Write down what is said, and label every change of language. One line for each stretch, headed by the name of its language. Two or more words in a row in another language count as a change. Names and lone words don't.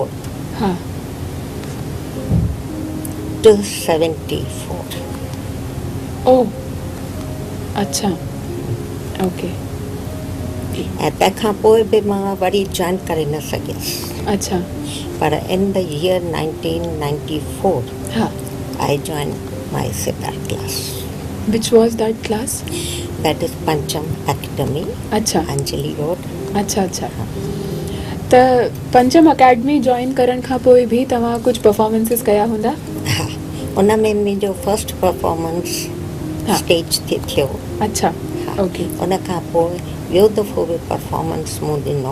Sindhi: हा
English: to 74.
Sindhi: ओह अच्छा. ओके. ऐं तंहिंखां पोइ बि मां वरी जॉइन करे न सघियसि. अच्छा.
English: पर in the year 1994
Sindhi: हा
English: I joined my sitar class. Which was that class? That is Pancham Academy.
Sindhi: अच्छा. Anjali Road. अच्छा अच्छा. त पंचम अकेडमी जॉइन करण खां पोइ बि तव्हां कुझु परफॉर्मेंसिस कया हूंदा? हा. उन में मुंहिंजो
English: first performance
Sindhi: स्टेज ते थियो. अच्छा. ओके. उन खां पोइ ॿियो दफ़ो बि परफॉर्मेंस मूं ॾिनो.